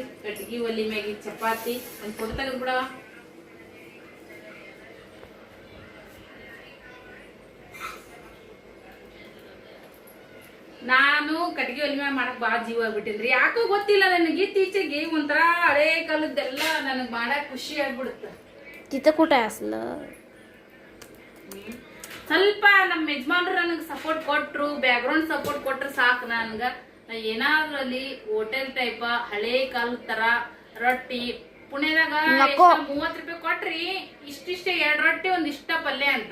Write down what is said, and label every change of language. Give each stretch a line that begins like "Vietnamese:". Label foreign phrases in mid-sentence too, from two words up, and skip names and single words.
Kannada: ಕಟ್ಗಿ ಒಲಿ ಮ್ಯಾಗಿ ಚಪಾತಿ ಒಂದ್ ಫೋಟೋ ತೆಗೆದ್ ಬಿಡವ. ನಾನು ಕಟ್ಗೆ ಒಲಿ ಮ್ಯಾಗ ಮಾಡಕ್ ಬಾಳ ಜೀವ ಆಗ್ಬಿಟ್ಟಿನ್ರಿ. ಯಾಕೋ ಗೊತ್ತಿಲ್ಲ ನನಗೆ, ಇತ್ತೀಚೆಗೆ ಒಂಥರ ಹಳೆ ಕಾಲದ್ದೆಲ್ಲ ನನಗ್ ಮಾಡಕ್ ಖುಷಿ ಆಗ್ಬಿಡುತ್ತ.
Marathi: तिथं कुठं आहे असलं
Kannada: ಸ್ವಲ್ಪ ನಮ್ಮ ಯಜಮಾನ್ರು ನನಗೆ ಸಪೋರ್ಟ್ ಕೊಟ್ರು,
English: background support
Kannada: ಕೊಟ್ರು ಸಾಕು. ನನ್ಗ ಏನಾದ್ರಲ್ಲಿ
English: hotel type
Kannada: ಹಳೆ ಕಾಲದ ತರ ರೊಟ್ಟಿ ಪುಣೆದಾಗ 30 ರೂಪಾಯಿ ಕೊಟ್ರಿ, ಇಷ್ಟಿಷ್ಟೇ 2 ರೊಟ್ಟಿ ಒಂದಿಷ್ಟ ಪಲ್ಯ ಅಂತ.